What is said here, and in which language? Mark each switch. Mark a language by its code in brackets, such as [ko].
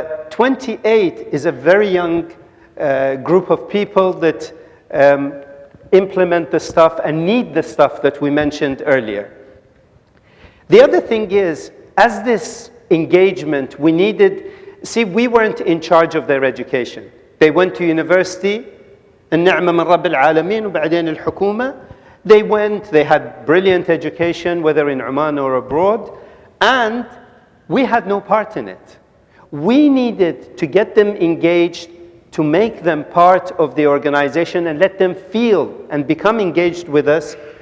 [en] 28 is a very young group of people that implement the stuff and need the stuff that we mentioned earlier. The other thing is, as this engagement, we needed, see, we weren't in charge of their education. They went to university, [ar] النعمة من رب العالمين وبعدين الحكومة. [en] They went, they had brilliant education, whether in Oman or abroad, and we had no part in it. We needed to get them engaged, to make them part of the organization and let them feel and become engaged with us.